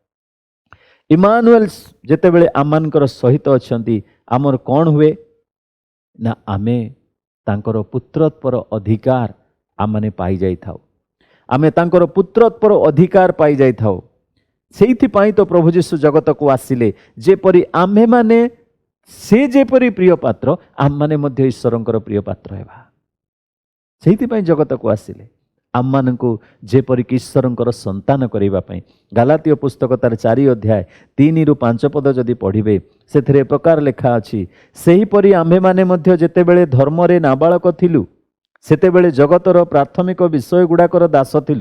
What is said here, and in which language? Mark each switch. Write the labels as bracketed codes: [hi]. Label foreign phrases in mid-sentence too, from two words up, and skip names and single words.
[or] ଇମାନୁଏଲ ଯେତେବେଳେ ଆମାନଙ୍କର ସହିତ ଅଛନ୍ତି ଆମର କୌଣ ହୁଏ ନା ଆମେ ତାଙ୍କର ପୁତ୍ରତ୍ୱର ଅଧିକାର ଆମନେ ପାଇ ଯାଇ ଥାଉ। ଆମେ ତାଙ୍କର ପୁତ୍ରତ୍ୱର ଅଧିକାର ପାଇ ଯାଇ ଥାଉ। ସେଇଥି ପାଇଁ ତ ପ୍ରଭୁ ଯୀଶୁ ଜଗତ କୁ ଆସିଲେ ଯେପରି ଆମେ ମାନେ ସେ ଯେପରି ପ୍ରିୟ ପାତ୍ର ଆମ ମାନେ ମଧ୍ୟ ଈଶ୍ୱରଙ୍କର ପ୍ରିୟ ପାତ୍ର ହେବା। ସେଇଥି ପାଇଁ ଜଗତ କୁ ଆସିଲେ ଆମ ମାନଙ୍କୁ ଯେପରି ଈଶ୍ୱରଙ୍କର ସନ୍ତାନ କରିବା ପାଇଁ। ଗାଲାତୀୟ ପୁସ୍ତକ ତାର 4 ଅଧ୍ୟାୟ 3 ରୁ 5 ପଦ ଯଦି ପଢ଼ିବେ ସେଥିରେ ପ୍ରକାର ଲେଖା ଅଛି ସେହି ପରି ଆମ୍ଭେ ମାନେ ମଧ୍ୟ ଯେତେବେଳେ ଧର୍ମ ରେ ନାବାଳକ ଥିଲୁ ସେତେବେଳେ ଜଗତର ପ୍ରାଥମିକ ବିଷୟ ଗୁଡ଼ାକର ଦାସ ଥିଲୁ।